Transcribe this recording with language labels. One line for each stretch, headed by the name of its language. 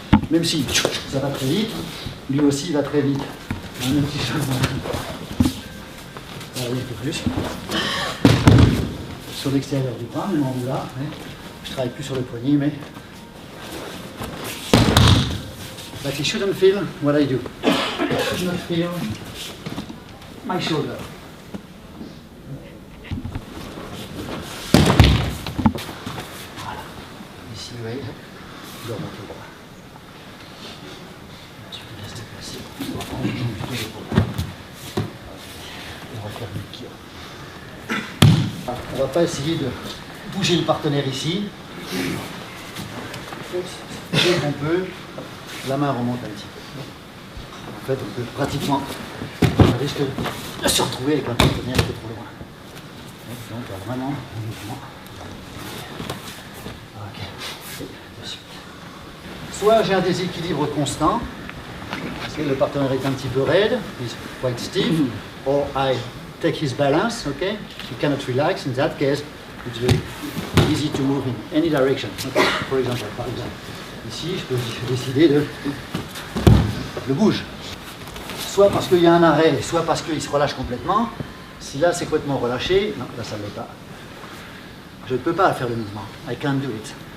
French: Même si ça va très vite, lui aussi il va très vite. Un petit changement. Allez, un peu plus. Sur l'extérieur du bras, même en haut là. Je travaille plus sur le poignet, mais.
English: But he shouldn't feel what I do. He should not feel my shoulder.
French: Voilà. Ici, oui, je dois monter le bras. Tu peux laisser déplacer. On va prendre les jambes plutôt l'épaule. On va faire une kira. On ne va pas essayer de bouger le partenaire ici. dès qu'on peut, la main remonte un petit peu. En fait, on peut pratiquement, on risque de se retrouver avec un partenaire qui est trop loin. Donc, vraiment, un mouvement. Ok. Et de suite. Soit j'ai un déséquilibre constant, parce que le partenaire est un petit peu raide,
English: he's quite stiff, or I take his balance, okay? You cannot relax. In that case, it's very easy to move in any direction. Okay? For example,
French: par exemple, ici, je peux décider de le bouge. Soit parce qu'il y a un arrêt, soit parce qu'il se relâche complètement. Si là, c'est complètement relâché, non, là, ça ne l'est pas. Je ne peux pas faire le mouvement.
English: I can't do it.